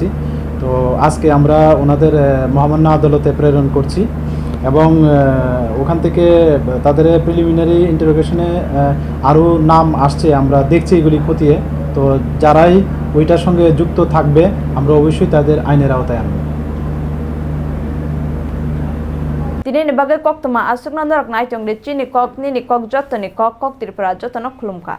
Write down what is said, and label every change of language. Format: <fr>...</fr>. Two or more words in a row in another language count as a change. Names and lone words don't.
<bn>তো আজকে আমরা ওনাদের মহামান্য আদালতে প্রেরণ করছি, এবং ওখান থেকে তাদের</bn> <en>preliminary interrogation</en> <bn>আরও নাম আসছে, আমরা দেখছি এগুলি খতিয়ে। তো যারাই ওইটার সঙ্গে যুক্ত থাকবে আমরা অবশ্যই তাদের আইনের আওতায় আনব।</bn> <trp>Tini bagai kok tuma asuk nandor nai tong de chini kok nini kok jotto ni kok tirpura jotto no khulumka.</trp>